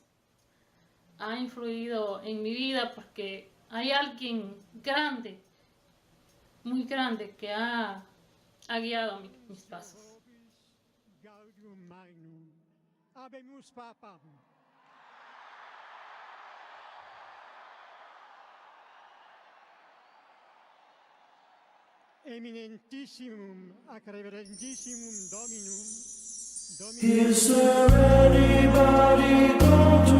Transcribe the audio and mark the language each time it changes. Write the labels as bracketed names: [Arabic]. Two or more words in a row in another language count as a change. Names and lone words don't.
[Spanish] Ha influido en mi vida porque hay alguien grande, muy grande, que ha guiado mis pasos. [Latin] Habemus Papam. Eminentissimum ac reverentissimum Dominum. [English] Is there anybody going